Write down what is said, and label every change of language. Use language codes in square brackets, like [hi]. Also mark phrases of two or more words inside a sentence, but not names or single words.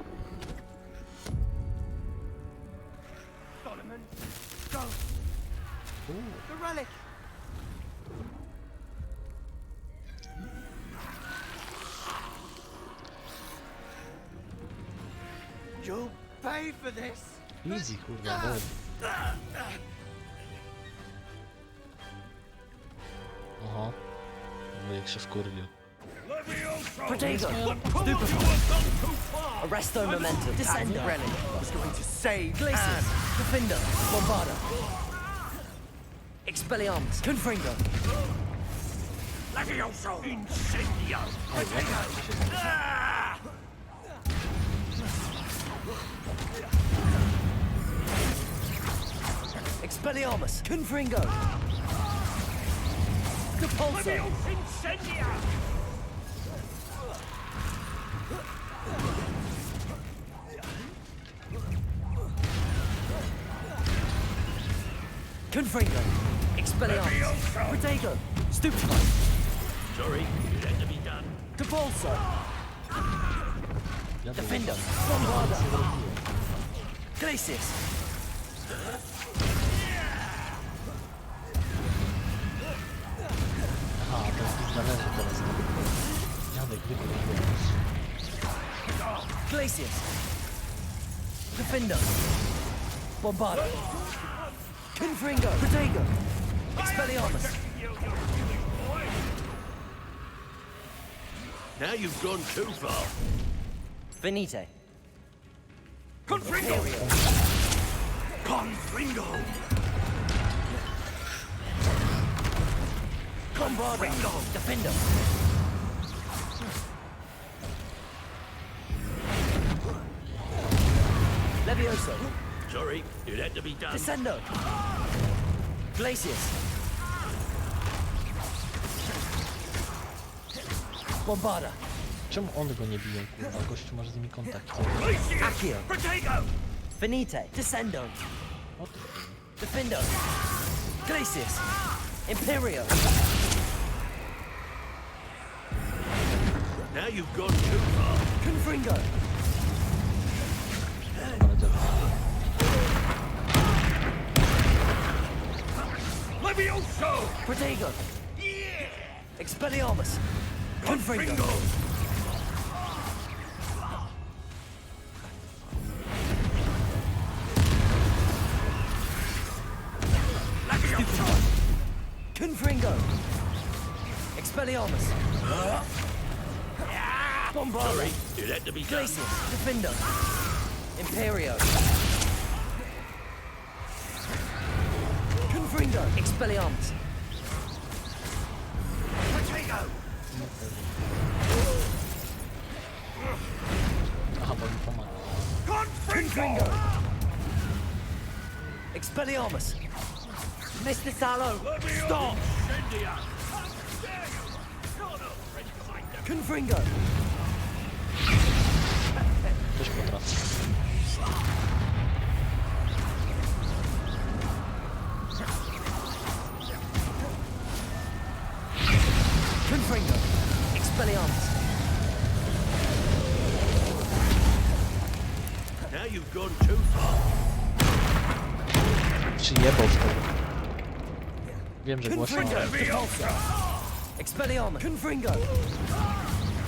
[en] Solomon, go! The relic! You'll pay for this! Easy, [pl] kurwa, bo. Oho. Wujek się wkurwił. [en] Potato! Arresto Momentum. Descendo. The relic was going to save Glacius. Defender. Bombarda. Expelliarmus. Confringo. Levioso! Incendio! Expelliarmus. Confringo. Depulso. Incendia! Confringo. Expelliarmus. Protego. Stupefy. Sorry, it had to be done. Depulso. Defender. Bombarda. Glacius. [pl] Aha, to jest ich zależy teraz. Dziadek, wykurwiłeś. [en] Glacius. Defender. Bombarda. Confringo. Protego. Expelliarmus. Now you've gone too far. Venite. Confringo! Confringo! Bombarda. Defender. Levioso. Sorry, it had to be done. Descendo. Glacius. Bombarda. [pl] Czemu one go nie biją, kurwa? Gościu masz z nimi kontakt. [en] Accio. Venite. Descendo. [pl] O ty kurwa. [en] Defendo. Glacius. Imperio. Now you've gone too far. Confringo. Levioso! Protego. Expelliarmus. Confringo. Confringo. Expelliarmus. Bombarda. Sorry, it had to be done. Glacius. Defender. Imperio. Confringo. Expelliarmus. [pl] Aha, bo mi pomaga. [en] Confringo. Expelliarmus. Mr. Salo. Stop. Confringo. [pl] Też potrafię. [en] Confringo. Expelliarmus. Now you've gone too far. [pl] Przyjebał w to. Wiem, że głośno. [en] Confringo. Expelliarmus. Confringo.